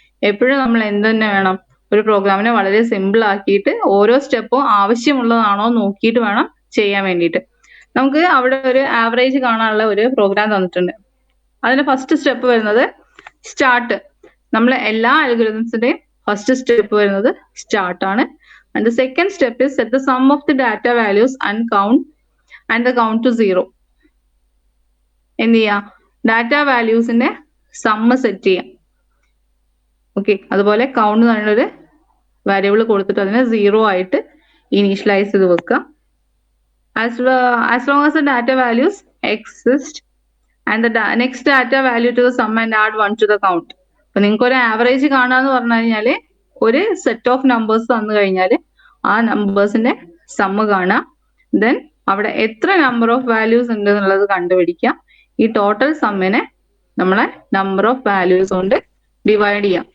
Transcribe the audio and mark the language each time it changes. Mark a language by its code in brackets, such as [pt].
[ml] എപ്പോഴും നമ്മൾ എന്ത് തന്നെ വേണം, ഒരു പ്രോഗ്രാമിനെ വളരെ സിമ്പിൾ ആക്കിയിട്ട് ഓരോ സ്റ്റെപ്പും ആവശ്യമുള്ളതാണോ നോക്കിയിട്ട് വേണം ചെയ്യാൻ വേണ്ടിയിട്ട്. നമുക്ക് അവിടെ ഒരു ആവറേജ് കാണാനുള്ള ഒരു പ്രോഗ്രാം തന്നിട്ടുണ്ട്. അതിന്റെ ഫസ്റ്റ് സ്റ്റെപ്പ് വരുന്നത് സ്റ്റാർട്ട്. നമ്മൾ എല്ലാ അൽഗോരിതംസിന്റെയും ഫസ്റ്റ് സ്റ്റെപ്പ് വരുന്നത് സ്റ്റാർട്ട് ആണ്. [en] And the second step is set the sum of the data values and the count to 0. [ml] എന്ത് ചെയ്യാം, ഡാറ്റ വാല്യൂസിന്റെ സമ്മ് സെറ്റ് ചെയ്യാം. ഓക്കെ, അതുപോലെ കൗണ്ട് എന്ന് പറയുന്ന ഒരു വാരിയബിൾ കൊടുത്തിട്ട് അതിനെ 0 ആയിട്ട് ഇനീഷ്യലൈസ് ചെയ്ത് വെക്കുക. [en] as long as the data values exist and the next data value to the sum and add 1 to the count. [ml] അപ്പൊ നിങ്ങൾക്ക് ഒരു ആവറേജ് കാണാന്ന് പറഞ്ഞു കഴിഞ്ഞാല് ഒരു സെറ്റ് ഓഫ് നമ്പേഴ്സ് തന്നു കഴിഞ്ഞാൽ ആ നമ്പേഴ്സിന്റെ സമ്മ് കാണാം. ദെൻ അവിടെ എത്ര നമ്പർ ഓഫ് വാല്യൂസ് ഉണ്ട് എന്നുള്ളത് കണ്ടുപിടിക്കുക. ഈ ടോട്ടൽ സമ്മിനെ നമ്മളെ നമ്പർ ഓഫ് വാല്യൂസ് കൊണ്ട് ഡിവൈഡ് ചെയ്യാം.